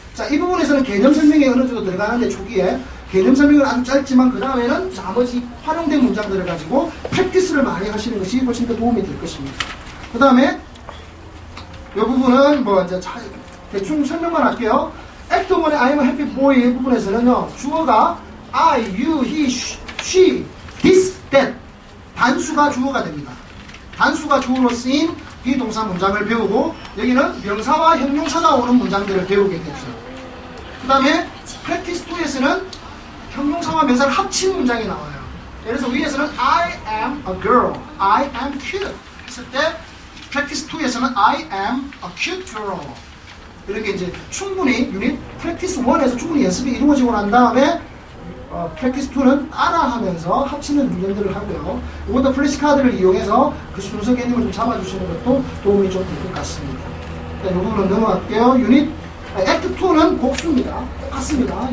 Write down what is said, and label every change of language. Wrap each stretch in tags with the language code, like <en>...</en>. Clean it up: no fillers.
<ko>자, 이 부분에서는 개념 설명이 어느 정도 들어가는데 초기에 개념 설명은 아주 짧지만 그 다음에는 나머지 활용된 문장들을 가지고 프랙티스를 많이 하시는 것이 훨씬 더 도움이 될 것입니다. 그 다음에 이 부분은 뭐 이제 대충 설명만 할게요. 액트 1의</ko> <en>I'm a happy boy</en> <ko>이 부분에서는요, 주어가 I, you, he, she, this, that 단수가 주어가 됩니다. 단수가 주어로 쓰인 비동사 문장을 배우고 여기는 명사와 형용사가 오는 문장들을 배우게 되죠. 그 다음에 practice 2에서는 형용사와 명사를 합친 문장이 나와요. 예를 들어서 위에서는</ko> <en>I am a girl, I am cute</en> <ko>했을 때 practice 2에서는</ko> <en>I am a cute girl.</en> <ko>이렇게 이제 충분히 유닛 practice 1에서 충분히 연습이 이루어지고 난 다음에 practice 2는 따라하면서 합치는 훈련들을 하고요. 이것도 플래시카드를 이용해서 그 순서 개념을 좀 잡아주시는 것도 도움이 좀 될 것 같습니다. 이 부분은 넘어갈게요. 유닛 액트 2는 복수입니다. 똑같습니다.</ko>